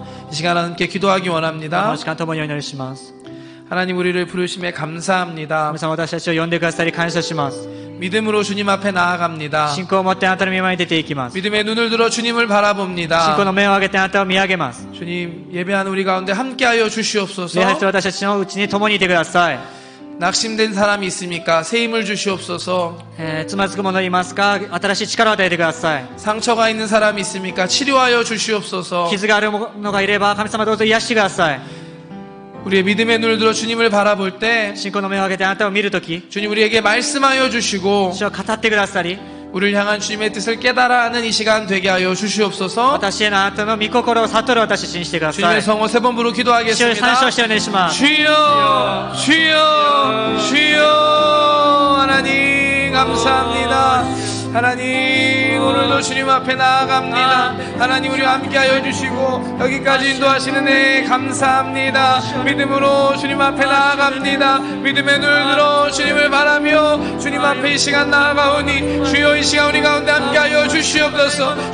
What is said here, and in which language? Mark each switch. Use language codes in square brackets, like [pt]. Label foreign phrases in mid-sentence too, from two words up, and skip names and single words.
[ko] 이 시간 함께 기도하기 [ja] こ [ko] 원합니다. [ja] の時間共にお祈りします。 [ko] 하나님 우리를 부르심에 감사합니다. [ja] 神様、私たちを呼んでくださり感謝します。 [ko] 믿음으로 주님 앞에 나아갑니다. [ja] 信仰を持ってあなたの御前に出ていきます。 [ko] 믿음의 눈을 들어 주님을 [ja] 信仰 [ko] 바라봅니다. [ja] の目を上げてあなたを見上げます。 [ko] 주님 예배하는 우리 가운데 함께하여 주시옵소서. [ja] 礼拝する私たちのうちに共にいてください。 [ko] 낙심된 사람이 있습니까? 새 힘을 주시옵소서. [ja] つまずく者いますか？新しい力を与えてください。 [ko] 상처가 있는 사람이 있습니까? 치료하여 주시옵소서. [ja] 傷がある者がいれば神様どうぞ癒してください。 [ko] 우리의 믿음의 눈을 들어 주님을 바라볼 때 [ja] 信仰の目を上げてあなたを見るとき、 [ko] 주님 우리에게 말씀하여 주시고 [ja] 主は語ってくださり、 [ko] 우리를 향한 주님의 뜻을 깨달아 하는 이 시간 되게 하여 주시옵소서. [ja] 私へのあなたの御心を悟る私たちにしてください。 [ko] 주님의 성호 세 번 부르 [ja] 主を参照 [ko] 기도하겠습니다. [ja] してお願いします。 [ko] 주여 주여 주여 하나님 감사합니다. 하나님 오늘도 주님 앞에 나아갑니다. 하나님 우리와 함께하여 주시고 여기까지 인도하시는 애 감사합니다. 믿음으로 주님 앞에 나아갑니다. 믿음의 눈을 들어 주님을 바라며 주님 앞에 이 시간 나아가오니 주여 이 시간 우리 가운데 함께하여 주시옵소서.